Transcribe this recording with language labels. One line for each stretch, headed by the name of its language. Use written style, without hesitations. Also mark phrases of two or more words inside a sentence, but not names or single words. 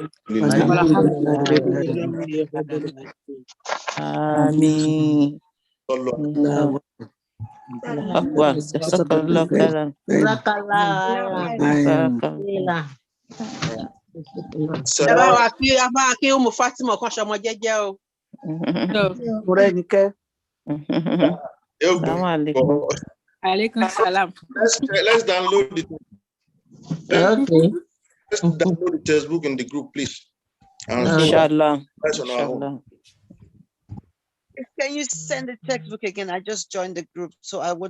Arabic: آمين. صلوا الله أكبر. جزاك الله خيرا. السلام
Yoruba: kí Umu Fatima kan ṣọmọ jẹ́jẹ́ o.
Arabic: السلام عليكم. عليكم السلام.
English: Let's download it. Let's download the textbook in the group, please.
Arabic: Inshallah. Inshallah.
English: Can you send the textbook again? I just joined the group, so I wouldn't.